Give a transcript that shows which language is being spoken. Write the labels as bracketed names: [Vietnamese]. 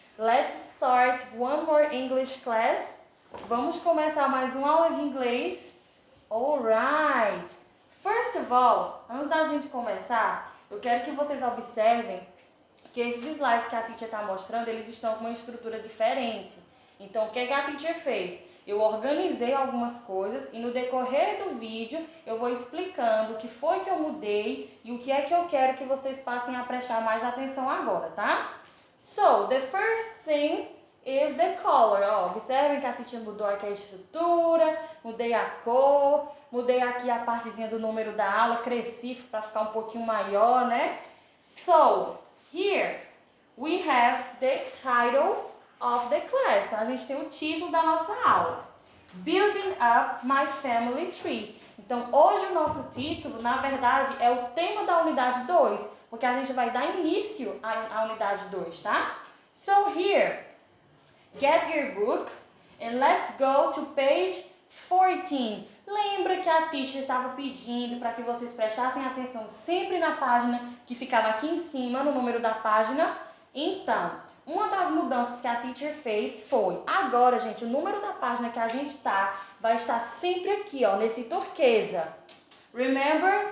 [English] Let's start one more English class. [Portuguese] Vamos começar mais uma aula de inglês. Alright. [English] First of all, [Portuguese] antes da gente começar, eu quero que vocês observem que esses slides que a teacher está mostrando, eles estão com uma estrutura diferente. Então, o que a teacher fez? Eu organizei algumas coisas e no decorrer do vídeo eu vou explicando o que foi que eu mudei e o que é que eu quero que vocês passem a prestar mais atenção agora, tá? [English] So, the first thing is the color. [Portuguese] Ó, observem que a teacher mudou aqui a estrutura, mudei a cor, mudei aqui a partezinha do número da aula, cresci para ficar um pouquinho maior, né? [English] So, here we have the title of the class. [Portuguese] Então, a gente tem o título da nossa aula. [English] Building Up My Family Tree. [Portuguese] Então, hoje o nosso título, na verdade, é o tema da unidade 2, porque a gente vai dar início à unidade 2, tá? [English] So, here, get your book and let's go to page 14. [Portuguese] Lembra que a teacher estava pedindo para que vocês prestassem atenção sempre na página que ficava aqui em cima, no número da página? Então, uma das mudanças que a teacher fez foi, agora, gente, o número da página que a gente tá vai estar sempre aqui, ó, nesse turquesa. Remember?